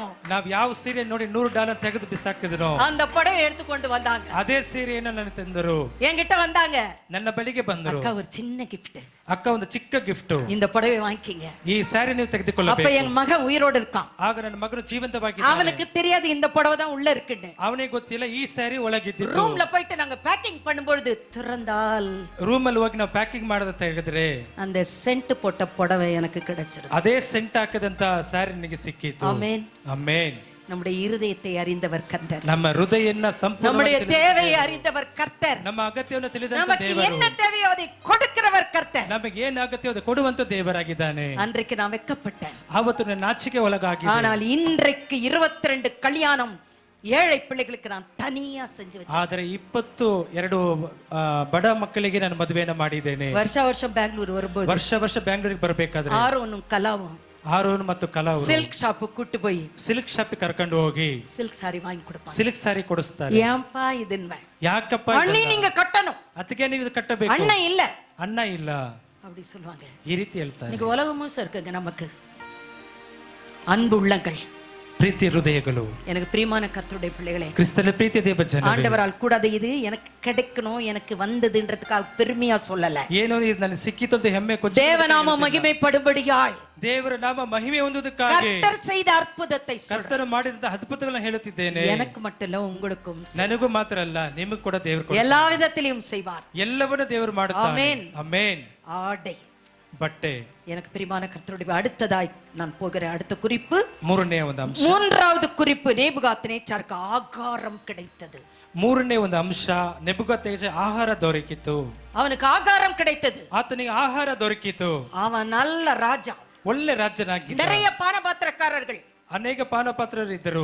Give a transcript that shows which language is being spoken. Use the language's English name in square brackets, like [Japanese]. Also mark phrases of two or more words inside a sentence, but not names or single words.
[Kannada] ನಾವ್ ಯಾವ ಸೀರೆ ನೋಡಿ $100 ತೆಗೆದು ಬಿಸಾಕಿದ್ರು, [Tamil] அந்த புடவை எடுத்துக்கொண்டு வந்தாங்க. [Kannada] ಅದೇ ಸೀರೆಯನ್ನು ನನಗೆ ತಂದರು. [Tamil] என்கிட்ட வந்தாங்க, [Kannada] ನನ್ನ ಬಳಿಗೆ ಬಂದರು. [Tamil] அக்கா ஒரு சின்ன கிஃப்ட், [Kannada] ಅಕ್ಕ ಒಂದು ಚಿಕ್ಕ ಗಿಫ್ಟ್, [Tamil] இந்த புடவை வாங்கிக்கிங்க. [Kannada] ಈ ಸ್ಯಾರಿ ನೀವು [Tamil] அப்ப [Kannada] ತೆಗೆದುಕೊಳ್ಳಬೇಕು. [Tamil] என் மகன் உயிரோடு இருக்கான். [Kannada] ಆಗ ನನ್ನ ಮಗನು ಜೀವಂತವಾಗಿದ್ದಾನೆ. [Tamil] அவனுக்கு தெரியாது இந்த புடவை தான் உள்ள இருக்குன்னு. [Kannada] ಅವನಿಗೆ ಗೊತ್ತಿಲ್ಲ ಈ ಸ್ಯಾರಿ ಒಳಗಿದ್ದು. [Tamil] ரூம்ல போயிட்டு நாங்க பேக்கிங் பண்ணும்போது திறந்தால் [Kannada] ರೂಮಲ್ಲಿ ಹೋಗಿ ನಾವು ಪ್ಯಾಕಿಂಗ್ ಮಾಡೋದ ತೆಗೆದ್ರೆ [Tamil] அந்த சென்ட் போட்ட புடவை எனக்கு கிடைச்சிருக்கு. [Kannada] ಅದೇ ಸೆಂಟ್ ಹಾಕದಂತ ಸ್ಯಾರಿ ನನಗೆ ಸಿಕ್ಕಿತು. [Tamil] ஆமென். [Kannada] ಆಮೆನ್. [Tamil] நம்முடைய இருதயத்தை அறிந்தவர் கர்த்தர். [Kannada] ನಮ್ಮ ಹೃದಯನ್ನ [Tamil] நம்முடைய தேவையை அறிந்தவர் கர்த்தர். [Kannada] ನಮ್ಮ ಅಗತ್ಯವನ್ನು ತಿಳಿದಂತ [Tamil] நமக்கு [Kannada] ದೇವರು. [Tamil] என்ன தேவையோ அதை கொடுக்கிறவர் கர்த்தர். [Kannada] ನಮಗೆ ಏನು ಅಗತ್ಯವೋ ಅದು ಕೊಡುವಂತ ದೇವರಾಗಿದ್ದಾನೆ. [Tamil] அன்றைக்கு நான் வெட்கப்பட்டேன். [Kannada] ಆವತ್ತು ನಾನು ನಾಚಿಕೆ ಒಳಗಾಗಿದ್ದೆ. [Tamil] ஆனால் இன்றைக்கு 22 கல்யாணம் ஏழை பிள்ளைகளுக்கு நான் தனியா செஞ்சு வச்சேன். [Kannada] ಆದರೆ 22 ಬಡ ಮಕ್ಕಳಿಗೆ ನಾನು ಮದುವೆಯನ್ನು ಮಾಡಿದ್ದೇನೆ. [Tamil] வருஷம் பெங்களூர் வரும்போது [Kannada] ವರ್ಷ ಬ್ಯಾಂಗ್ಳೂರಿಗೆ ಬರಬೇಕಾದ್ರೆ [Tamil] ஆரோனும் கலாவும் [Kannada] ಆರೋನ್ ಮತ್ತು ಕಲಾ [English] silk shop [Tamil] கூட்டி போய் [English] silk shop [Kannada] ಕರ್ಕೊಂಡು ಹೋಗಿ [English] silk saree [Tamil] வாங்கி கொடுப்பாங்க. [English] silk saree [Kannada] ಕೊಡಿಸ್ತಾರೆ. [Tamil] ஏன்பா இதுன்னு, [Kannada] ಯಾಕಪ್ಪ [Tamil] அண்ணி நீங்க கட்டணும், [Kannada] ಅದಕ್ಕೆ ನೀವು ಇದು ಕಟ್ಟಬೇಕು, [Tamil] அண்ணன் இல்ல [Kannada] ಅಣ್ಣ ಇಲ್ಲ [Tamil] அப்படி சொல்லுவாங்க. [Kannada] ಈ ರೀತಿ ಹೇಳ್ತಾರೆ. [Tamil] இன்னைக்கு உலகம் முழுசும் இருக்குங்க நமக்கு அன்பு உள்ளங்கள், [Kannada] ಪ್ರೀತಿ ಹೃದಯಗಳು. [Tamil] எனக்கு பிரியமான கர்த்தருடைய பிள்ளைகளே, [Kannada] ಕ್ರಿಸ್ತನ ಪ್ರೀತಿ ದೇವ ಜನರೇ, [Tamil] ஆண்டவரால் கூடாத இது எனக்கு கிடைக்கணும் எனக்கு வந்ததுன்றதுக்காக பெருமையா சொல்லல. [Kannada] ಏನೋ ಇದು ನನಗೆ ಸಿಕ್ಕಿತು ಅಂತ ಹೆಮ್ಮೆ ಕೊಚ್ಚಿ [Tamil] தேவநாம மகிமைப்படும்படியாய் [Kannada] ದೇವರ ನಾಮ ಮಹಿಮೆ ಹೊಂದುವುದಕ್ಕಾಗಿ [Tamil] கர்த்தர் செய்த அற்புதத்தை [Kannada] ಕರ್ತನು ಮಾಡಿದಂತ ಅದ್ಭುತಗಳನ್ನು ಹೇಳುತ್ತಿದ್ದೇನೆ. [Tamil] எனக்கு மட்டும் இல்ல உங்களுக்கும் [Kannada] ನನಗೂ ಮಾತ್ರ ಅಲ್ಲ ನಿಮಗೂ ಕೂಡ ದೇವರು [Tamil] எல்லா விதத்திலும் செய்வார். [Kannada] ಎಲ್ಲವನ್ನೂ ದೇವರು ಮಾಡುತ್ತಾನೆ. [Tamil] ஆமென். [Kannada] ಆಮೆನ್. [Tamil] ஆடை, [Kannada] ಬಟ್ಟೆ. [Tamil] எனக்கு பிரியமான கர்த்தருடைய அடுத்ததாய் நான் போகிறேன். அடுத்த குறிப்பு, [Kannada] ಮೂರನೇ ಒಂದು ಅಂಶ. [Tamil] மூன்றாவது குறிப்பு, நேபுகாத்நேச்சாருக்கு ஆகாரம் கிடைத்தது. [Kannada] ಮೂರನೇ ಒಂದು ಅಂಶ, ನೆಬೂಕದ್ನೆಚ್ಚರನಿಗೆ ಆಹಾರ ದೊರಕಿತು. [Tamil] அவனுக்கு ஆகாரம் கிடைத்தது. [Kannada] ಆತನಿಗೆ ಆಹಾರ ದೊರಕಿತು. [Tamil] அவன் நல்ல ராஜா, [Kannada] ಒಳ್ಳೆ ರಾಜನಾಗಿದ್ದ. [Tamil] நிறைய பானபாத்திரக்காரர்கள். [Kannada] ಅನೇಕ ಪಾನಪಾತ್ರರು ಇದ್ದರು.